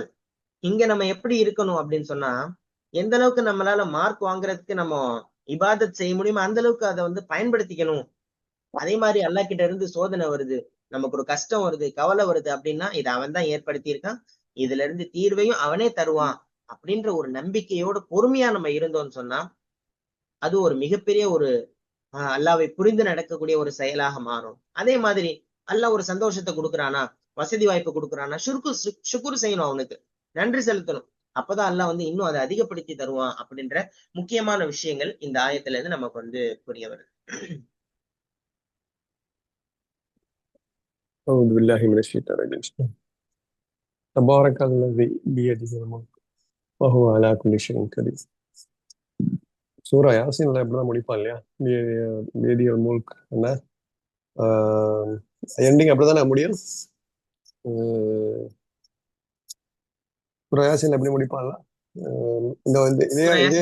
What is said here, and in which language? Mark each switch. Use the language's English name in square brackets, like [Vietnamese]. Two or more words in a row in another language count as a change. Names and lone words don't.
[Tamil] இங்க நம்ம எப்படி இருக்கணும் அப்படின்னு சொன்னா எந்த அளவுக்கு நம்மளால மார்க் வாங்குறதுக்கு நம்ம இபாதத் செய்ய முடியுமோ அந்த அளவுக்கு அதை வந்து பயன்படுத்திக்கணும் அதே மாதிரி அல்லாஹ் கிட்ட இருந்து சோதனை வருது, நமக்கு ஒரு கஷ்டம் வருது, கவலை வருது அப்படின்னா இதை அவன் தான் ஏற்படுத்தி இருக்கான், இதுல இருந்து தீர்வையும் அவனே தருவான் அப்படின்ற ஒரு நம்பிக்கையோட பொறுமையா நம்ம இருந்தோம்னு சொன்னா அது ஒரு மிகப்பெரிய ஒரு அல்லாவை புரிந்து நடக்கக்கூடிய ஒரு செயலாக மாறும். அதே மாதிரி அல்லாஹ் ஒரு சந்தோஷத்தை கொடுக்குறானா, வசதி வாய்ப்பு கொடுக்குறானா, சுக்குர் செய்யணும், அவனுக்கு நன்றி செலுத்தணும். அப்பதான் அல்லாஹ் வந்து இன்னும் அதை அதிகப்படுத்தி தருவான் அப்படின்ற முக்கியமான விஷயங்கள் இந்த ஆயத்துல இருந்து நமக்கு வந்து புரிய வருது. [Arabic] أعوذ بالله من الشيطان الرجيم. تبارك الذي بيده الملك وهو على كل شيء قدير. [Tamil] சூரா யாசின்ல இப்படிதான் முடிப்பான் இல்லையா? [Arabic] بيده الملك [Tamil] என்ன எண்டிங் அப்படிதானே முடியும். சூரா யாசின்ல எப்படி முடிப்பான்ல, இந்த வந்து இதே இதே